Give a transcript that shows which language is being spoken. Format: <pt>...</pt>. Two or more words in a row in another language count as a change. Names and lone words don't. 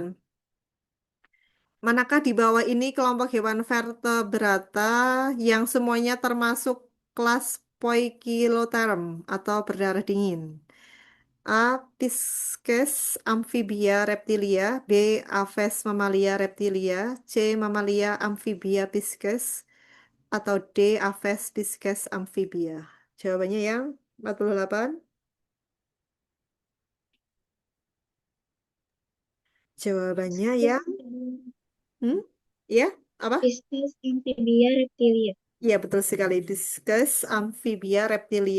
<id>Manakah di bawah ini kelompok hewan vertebrata yang semuanya termasuk kelas Poikiloterm atau berdarah dingin? A. Pisces amphibia reptilia. B. Aves mamalia reptilia. C. Mamalia amphibia Pisces. Atau D. Aves Pisces amphibia. Jawabannya yang 48. Jawabannya yang hmm? Ya, apa? Pisces amphibia reptilia. Iya, betul sekali. Discus amphibia reptilia.</id>